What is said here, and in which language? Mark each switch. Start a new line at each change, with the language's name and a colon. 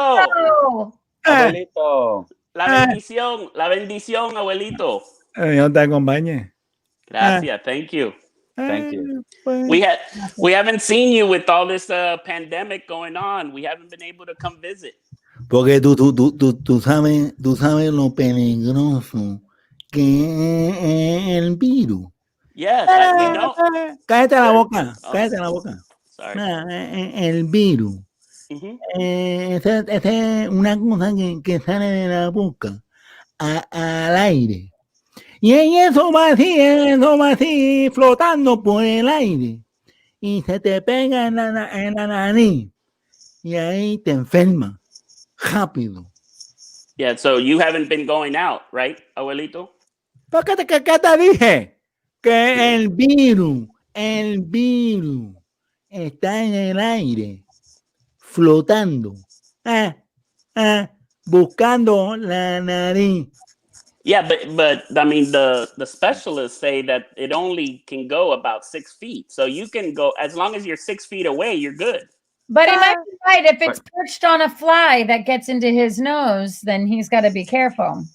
Spanish: Oh, Abuelito. La bendición, Abuelito. Dios te acompañe. Gracias.
English: Thank you. Thank you. We haven't seen you with all this pandemic going on. We haven't been able to come visit.
Spanish: Porque tú sabes lo peligroso que es el virus.
English: Yes, we know.
Spanish: Cállate la boca. Oh. Cállate la boca.
English: Sorry.
Spanish: El virus. Mhm. Esa es una cosa que sale de la boca al aire. Y eso va así, flotando por el aire. Y se te pega en la nariz. Y ahí te enferma. Rápido.
English: Yeah, so you haven't been going out, right, Abuelito?
Spanish: ¿Qué te dije? Que el virus está en el aire, flotando, buscando la nariz.
English: Yeah, but I mean the specialists say that it only can go about 6 feet. So you can go as long as you're 6 feet away, you're good. but he might be right. If it's perched on a fly that gets into his nose, then he's got to be careful.